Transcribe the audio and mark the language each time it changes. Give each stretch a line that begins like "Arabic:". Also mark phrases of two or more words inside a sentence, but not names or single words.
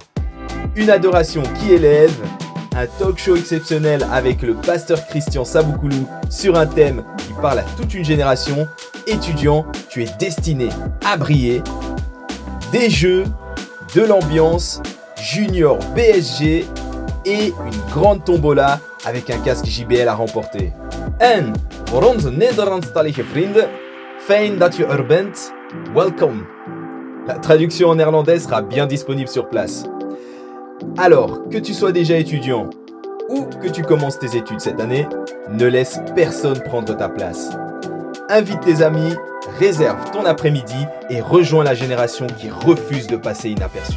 French: Une adoration qui élève, un
English: talk show
French: exceptionnel avec le pasteur Christian Saboukoulou sur un thème qui parle à toute une génération. Étudiant, tu es destiné à briller. Des jeux, de l'ambiance, Junior BSG et une grande tombola avec un casque JBL à remporter.
Dutch: En voor onze Nederlandstalige vrienden, fijn dat je er bent, welcome.
French: La traduction en néerlandais sera bien disponible sur place. Alors, que tu sois déjà étudiant ou que tu commences tes études cette année, ne laisse personne prendre ta place. Invite tes amis, réserve ton après-midi et rejoins la génération qui refuse de passer inaperçue.